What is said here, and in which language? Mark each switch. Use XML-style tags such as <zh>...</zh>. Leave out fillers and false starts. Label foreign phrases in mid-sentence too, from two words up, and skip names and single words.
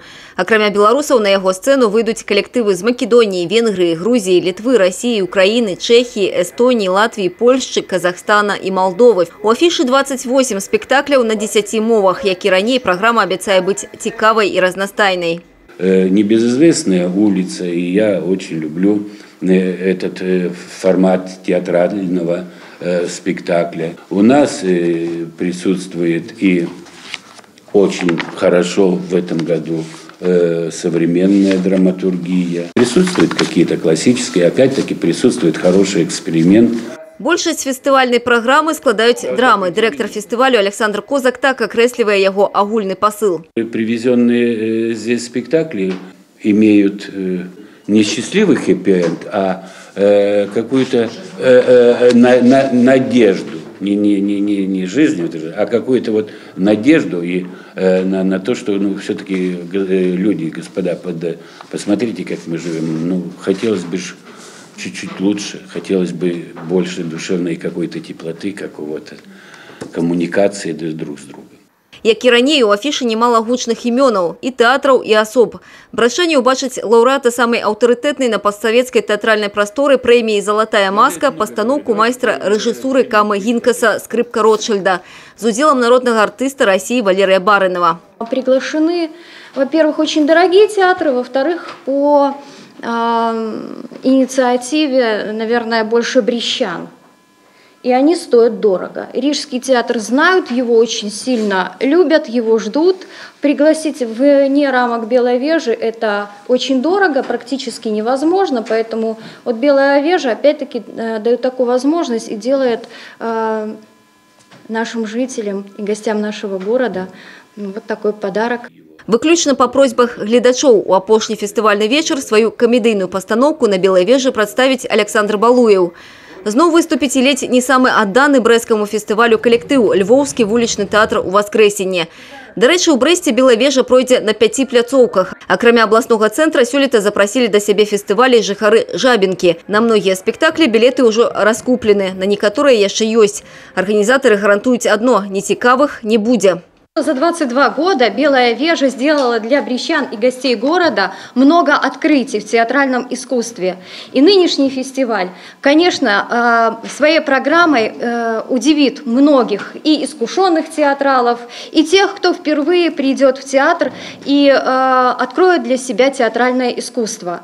<be>Акрамя беларусаў на яго сцэну выйдуць калектывы з Македоніі, Венгрыі, Грузіі, Літвы, Расіі, Украіны, Чэхіі, Эстоніі, Латвіі, Польшчы, Казахстана і Малдовы. У афішы 28 спектакляў на 10 мовах, як і раней праграма абяцае быць цікавай і разнастайнай.</be> <ru>Небезызвестная улица, и я очень люблю этот формат театрального спектакля. У нас присутствует и очень хорошо в этом году современная драматургия. Присутствуют какие-то классические, опять-таки присутствует хороший эксперимент.</ru> <be>Большасць фестывальнай праграмы складаюць драмы. Дырэктар фестывалю Александр Козак так акрэслівае яго агульны посыл.</be> <ru>Привезенные здесь спектакли имеют не счастливый хэппи-энд, а какую-то надежду. Не жизнь, а какую-то вот надежду и на то, что все-таки люди, господа, посмотрите, как мы живем. Хотелось бы чуть-чуть лучше, хотелось бы больше душевной какой-то теплоты, какого-то коммуникации друг с другом.</ru> <be>Як і раней, у афішы немало гучных імёнаў і тэатраў, і асоб. Брашэнне ўбачыць лаўрэата самай аўтарытэтнай на постсавецкай тэатральнай прасторы прэміі «Залатая маска» пастаноўку майстра рэжысуры Камы Гінкаса «Скрипка Ротшильда» з удзелам народнага артыста России Валерия Барынова.</be> <ru>Приглашены, во-первых, очень дорогие театры, во-вторых, по инициативе, наверное, больше брещан. И они стоят дорого. Рижский театр знают, его очень сильно любят, его ждут. Пригласить вне рамок Белой вежи – это очень дорого, практически невозможно. Поэтому вот Белая вежа опять-таки дает такую возможность и делает нашим жителям и гостям нашего города вот такой подарок.</ru> <be>Выключна па просьбах гледачоў у апошні фестывальны вечар сваю камедыйную пастаноўку на Белай вежы прадставіць Александр Балуеў. Зноў выступіць і ледзь не самы адданы брэсцкаму фестывалю калектыў Львоўскі вулічны тэатр у Васкрэсенне. Дарэчы, у Брэсце Белая вежа пройдзе на 5 пляцоўках. Акрамя абласнога цэнтра сёлета запрасілі да сябе фестывалі жыхары Жабінкі. На многія спектаклі білеты ўжо раскуплены, на некаторыя яшчэ ёсць. Арганізатары гарантуюць адно – нецікавых не будзе.</be> <ru>За 22 года Белая вежа сделала для брещан и гостей города много открытий в театральном искусстве. И нынешний фестиваль, конечно, своей программой удивит многих и искушенных театралов, и тех, кто впервые придет в театр и откроет для себя театральное искусство.</ru>